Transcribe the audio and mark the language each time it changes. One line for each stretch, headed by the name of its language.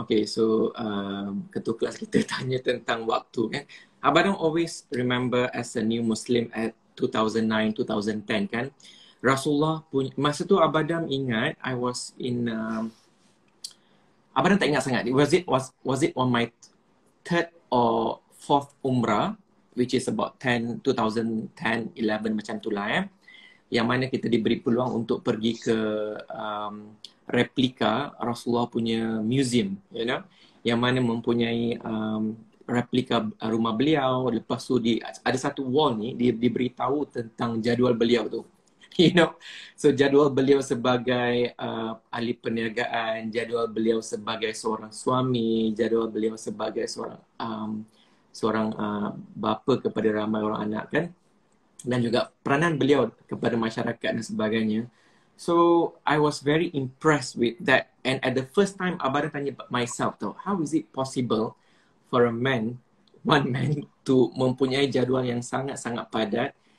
English: Okay, so
Malay: ketua kelas kita tanya tentang waktu kan.
English: Abang Adam always remember as a new Muslim at 2009, 2010 kan.
Malay: Rasulullah punya, masa tu Abang Adam ingat
English: I was in
Malay: Abang Adam tak ingat sangat.
English: Was it on my third or fourth umrah, which is about 2010,
Malay: 11 macam tu lah yang mana kita diberi peluang untuk pergi ke replika Rasulullah punya museum,
English: you know,
Malay: yang mana mempunyai replika rumah beliau. Lepas tu ada satu wall ni diberitahu tentang jadual beliau tu.
English: You know, so
Malay: jadual beliau sebagai ahli perniagaan, jadual beliau sebagai seorang suami, jadual beliau sebagai seorang bapa kepada ramai orang anak kan, dan juga peranan beliau kepada masyarakat dan sebagainya.
English: So I was very impressed with that, and at the first time Abang
Malay: tanya
English: myself tau, how is it possible for one man to
Malay: mempunyai jadual yang sangat-sangat padat,